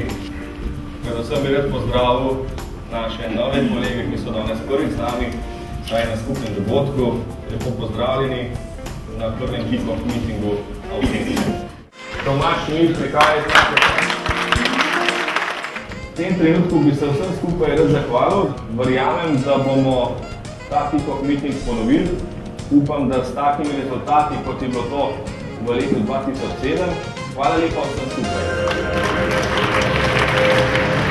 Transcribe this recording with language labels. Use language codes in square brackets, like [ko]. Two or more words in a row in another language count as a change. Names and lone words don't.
[sl] Predvsem bi rad pozdravil naše nove kolege, ki so danes prvič z nami, saj na skupnem dogodku. Lepo pozdravljeni na prvem [en] kick-off meetingu [sl] Avtente. Tomaš, Mir, prihajajte. V tem trenutku bi se vsem skupaj rad zahvalil. Verjamem, da bomo ta [en] kick-off meeting [sl] ponovili. Upam, da s takimi rezultati, kot je bilo to v letu 2007. Hvala lepa vsem skupaj.